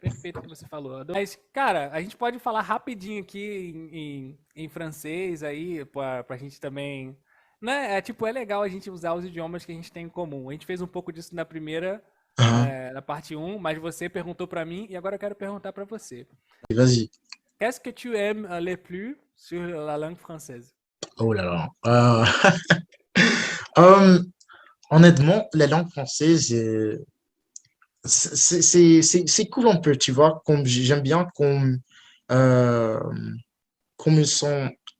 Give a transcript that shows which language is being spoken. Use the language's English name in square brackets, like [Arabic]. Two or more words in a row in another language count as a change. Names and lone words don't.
[Portuguese] perfeito o que você falou. Mas, cara, a gente pode falar rapidinho aqui em francês aí, pra gente também. Né? É tipo, é legal a gente usar os idiomas que a gente tem em comum. A gente fez um pouco disso na primeira Aham, na parte um, mas você perguntou pra mim e agora eu quero perguntar pra você. [French] vas-y. Qu'est-ce que tu aimes le plus sur la langue française? Oh là là. Euh, honnêtement, la langue française, c'est cool un peu, tu vois, comme j'aime bien euh, comme ils sont.